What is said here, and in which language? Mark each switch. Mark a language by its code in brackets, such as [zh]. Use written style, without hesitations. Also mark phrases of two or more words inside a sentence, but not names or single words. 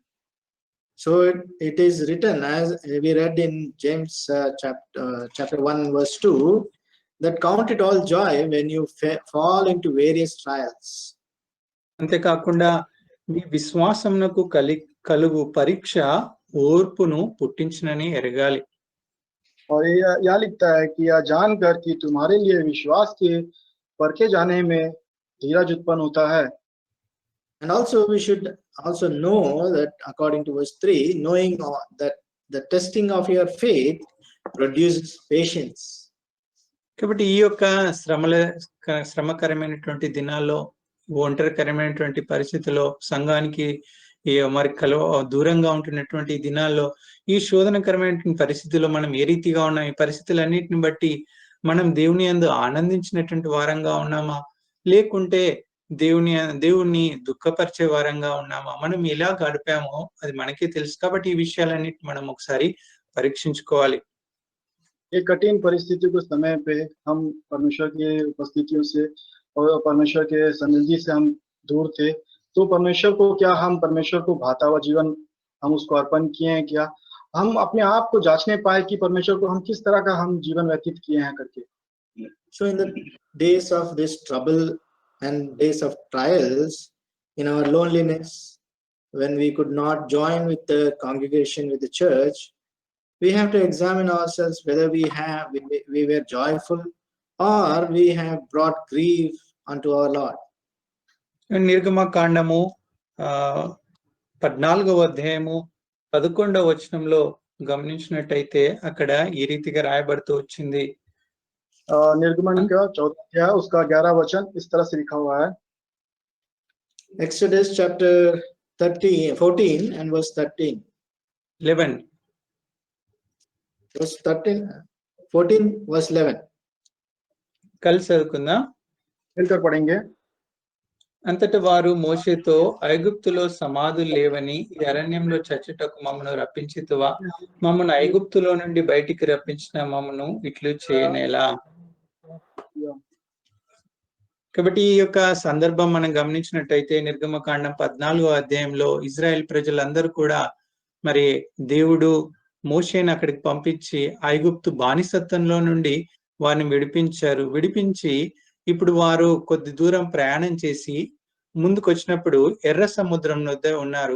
[en] So it is written, as we read in James chapter 1 verse 2, that count it all joy when you fall into various trials. [te] అంతేకాకుండా మీ విశ్వాసమునకు కలుగు పరీక్ష ఓర్పును పుట్టించునని ఎరగాలి. [hi] और यह लिखता है कि यह जानकर कि तुम्हारे लिए विश्वास के परखे जाने में धीरज उत्पन्न होता है. [en] And also we should also know that according to verse 3, knowing that the testing of your faith produces patience. [te] కాబట్టి ఈ యొక్క శ్రమకరమైనటువంటి దినాల్లో, ఒంటరికరమైనటువంటి పరిస్థితిలో, సంఘానికి మరి దూరంగా ఉంటున్నటువంటి దినాల్లో, ఈ శోధనకరమైనటువంటి పరిస్థితుల్లో మనం ఏ రీతిగా ఉన్నాం? ఈ పరిస్థితులన్నిటిని బట్టి మనం దేవుని యందు ఆనందించినటువంటి వారంగా ఉన్నామా, లేకుంటే దేవుణ్ణి దుఃఖపరిచే వారంగా ఉన్నామా? మనం ఎలా గడిపామో అది మనకే తెలుసు. కాబట్టి ఈ విషయాలన్నిటి మనం ఒకసారి పరీక్షించుకోవాలి. [hi] एक कठिन परिस्थिति के समय पे हम परमेश्वर की उपस्थितियों से और परमेश्वर के सानिध्य से हम दूर थे, तो परमेश्वर को क्या हम परमेश्वर को भाता हुआ जीवन हम उसको अर्पण किए हैं? क्या हम अपने आप को जांचने पाए कि परमेश्वर को हम किस तरह का हम जीवन व्यतीत किए हैं करके? [en] So in the days of this trouble and days of trials, in our loneliness, when we could not join with the congregation, with the church, we have to examine ourselves whether we were joyful or we have brought grief unto our Lord. [te] నిర్గమకాండము 14వ అధ్యాయము 11వ వచనంలో గమనించినట్టయితే అక్కడ ఈ రీతిగా రాయబడుతూ వచ్చింది. [hi] निर्गमन का 14 अध्याय उसका 11 वचन इस तरह से लिखा हुआ है. [en] Exodus chapter 14 and verse 13. 11 Verse 13, 14 verse 11. [te] కలిసి చదువుకుందాం. [hi] मिलकर पढ़ेंगे. [te] అంతటి వారు మోషేతో, ఐగుప్తులో సమాధులు లేవని ఈ అరణ్యంలో చచ్చుటకు మమ్మను రప్పించితివా? మమ్మను ఐగుప్తులో నుండి బయటికి రప్పించిన మమ్మను ఇట్లు చేయనేలా? కాబట్టి ఈ యొక్క సందర్భం మనం గమనించినట్టయితే నిర్గమకాండం 14వ అధ్యాయంలో ఇజ్రాయెల్ ప్రజలందరూ కూడా మరి దేవుడు మోషేని అక్కడికి పంపించి ఐగుప్తు బానిసత్వంలో నుండి వారిని విడిపించి ఇప్పుడు వారు కొద్ది దూరం ప్రయాణం చేసి ముందుకు వచ్చినప్పుడు ఎర్ర సముద్రం వద్ద ఉన్నారు.